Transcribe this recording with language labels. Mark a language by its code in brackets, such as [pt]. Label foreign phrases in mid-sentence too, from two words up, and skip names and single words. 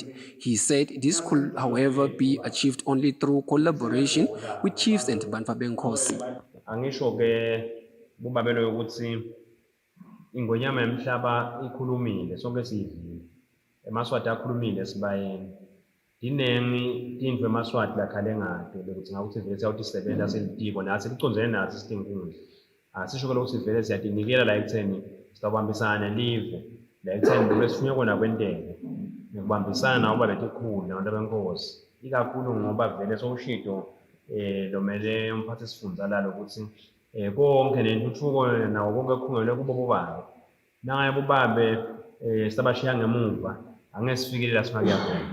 [en] He said this could, however, be achieved only through collaboration with chiefs and [ss] Bantwaba Nkosi. Kubabelo yokuthi ingonyama yemhlaba ikhulumile sonke sivile emaswati akhulumile sibayeni dinengi tindlu emaswati lakhale ngato bekuthi ngakuthi vele siyawuthi sisebenza selitiko nathi licondzene nathi Tinkundla asisho ukuthi vele siyatinikela la ekutheni sitawubambisana live la ekutheni besifunye kona kwenteke nekubambisana nawo baletikhulu nabantu benkosi ikakhulu ngoba vele sowushintsho lomele umphathisifundza lalo ukuthi konke nentuthuko nawo konke kukhungelwe kubo bobabe nangaye bobabe sabashiya ngemuva angeke sifikile la singaya khona.